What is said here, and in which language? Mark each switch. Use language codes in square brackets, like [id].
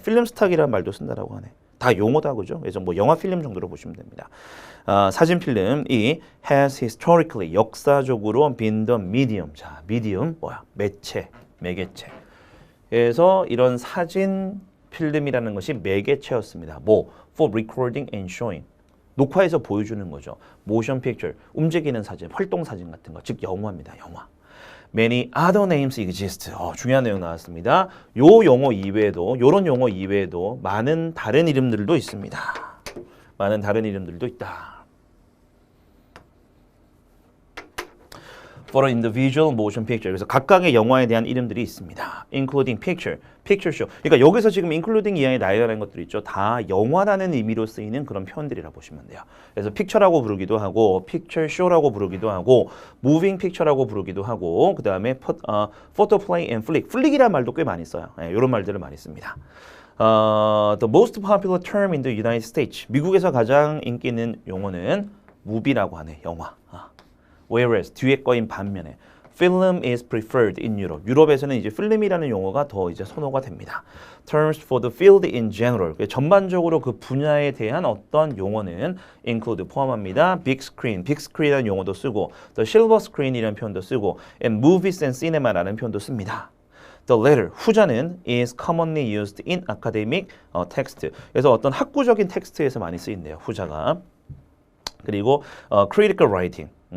[ko] film stock이라는 말도 쓴다라고 하네. 다 용어다, 그죠? 그래서 뭐 영화 필름 정도로 보시면 됩니다. 사진 필름이 [en] has historically 역사적으로 been the medium. [ko] 자, medium 매개체. 그래서 이런 사진 필름이라는 것이 매개체였습니다. [en] 뭐 for recording and showing. [ko] 녹화해서 보여주는 거죠. [en] motion picture. [ko] 움직이는 사진, 활동 사진 같은 거. 즉 영화입니다. 영화. [en] Many other names exist. [ko] 중요한 내용 나왔습니다. 요런 용어 이외에도 많은 다른 이름들도 있습니다. 많은 다른 이름들도 있다. [en] For individual motion picture. [ko] 그래서 각각의 영화에 대한 이름들이 있습니다. [en] Including picture show. [ko] 그러니까 여기서 지금 including 이하에 나열하는 것들 있죠. 다 영화라는 의미로 쓰이는 그런 표현들이라 보시면 돼요. 그래서 picture라고 부르기도 하고, picture show라고 부르기도 하고, moving picture라고 부르기도 하고, 그 다음에 photo play and flick. flick이라는 말도 꽤 많이 써요. 이런 말들을 많이 씁니다. [en] The most popular term in the United States. [ko] 미국에서 가장 인기 있는 용어는 movie라고 하네. 영화. [en] Whereas [ko] 뒤에 거인 반면에 [en] film is preferred in Europe. [ko] 유럽에서는 이제 필름이라는 용어가 더 이제 선호가 됩니다. [en] Terms for the field in general. [ko] 전반적으로 그 분야에 대한 어떤 용어는 include 포함합니다. [en] Big screen, big screen이라는 용어도 쓰고, the silver screen이라는 표현도 쓰고, and movies and cinema라는 표현도 씁니다. The latter, [ko] 후자는 [en] is commonly used in academic text. [ko] 그래서 어떤 학구적인 텍스트에서 많이 쓰인대요. 후자가. 그리고 critical writing.